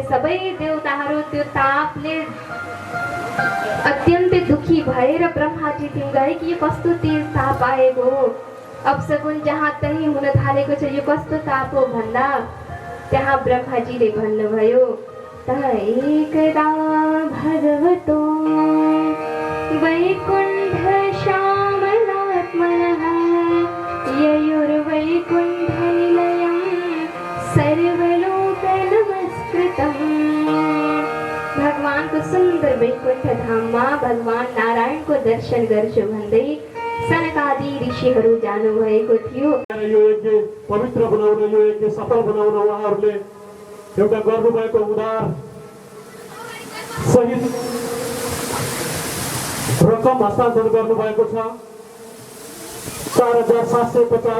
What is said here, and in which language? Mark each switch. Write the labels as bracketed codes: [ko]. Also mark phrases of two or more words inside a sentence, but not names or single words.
[ne] सबै देवताहरू त्यो तापले अत्यन्तै दुखी भएर ब्रह्माजी त्यहाँ गए कि यो कस्तो तेज ताप आएको हो, अपशकुन जहाँ तहीँ हुन थालेको छ, यो कस्तो ताप हो भन्दा त्यहाँ ब्रह्माजीले भन्नुभयो [sa] अथ एकदा भगवतो वैकुण्ठश्यामलात्मनः ययुर्वैकुण्ठनिलयं सर्वलोकनमस्कृतम्। [ne] भगवान को सुंदर वैकुंठ धाममा भगवान नारायण को दर्शन गर्छु भन्दै सनकादि ऋषिहरू जानुभएको थियो। यो यज्ञ पवित्र बनाउन, यो यज्ञ सफल बनाउन उहाँहरूले एउटा गर्नुभएको उदार सहित रकम हस्तान्तरण गर्नुभएको छ 4750।